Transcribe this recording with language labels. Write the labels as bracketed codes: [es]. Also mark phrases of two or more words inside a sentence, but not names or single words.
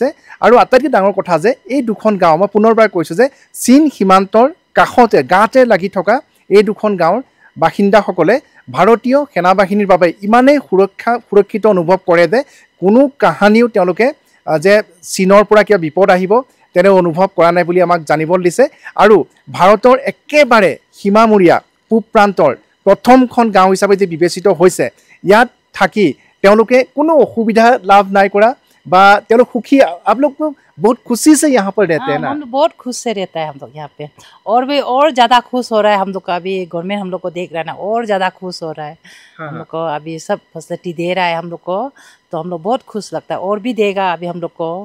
[as] আৰু আটাইতকৈ ডাঙৰ কথা যে এই দুখন গাঁও, মই পুনৰবাৰ কৈছোঁ যে চীন সীমান্তৰ কাষতে, গাতে লাগি থকা এই দুখন গাঁৱৰ বাসিন্দাসকলে ভাৰতীয় সেনাবাহিনীৰ বাবে ইমানেই সুৰক্ষিত অনুভৱ কৰে যে কোনো কাহানিও তেওঁলোকে যে চীনৰ পৰা কিবা বিপদ আহিব তেনে অনুভৱ কৰা নাই বুলি আমাক জানিবলৈ দিছে। আৰু ভাৰতৰ একেবাৰে সীমামূৰীয়া পূব প্ৰান্তৰ প্ৰথমখন গাঁও হিচাপে যে বিবেচিত হৈছে, ইয়াত থাকি তেওঁলোকে কোনো অসুবিধা লাভ নাই কৰা বা তেওঁলোক সুখী। [hi] आप लोग तो बहुत खुशी से यहाँ पर रहते हैं ना? हम लोग बहुत खुश से रहता है हम लोग यहाँ पे, और भी और ज़्यादा खुश हो रहा है हम लोग का। अभी गवर्नमेंट हम लोग को देख रहा है ना, और ज़्यादा खुश हो रहा है। हम लोग को अभी सब फैसिलिटी दे रहा है हम लोग को, तो हम लोग बहुत खुश लगता है, और भी देगा अभी हम लोग को।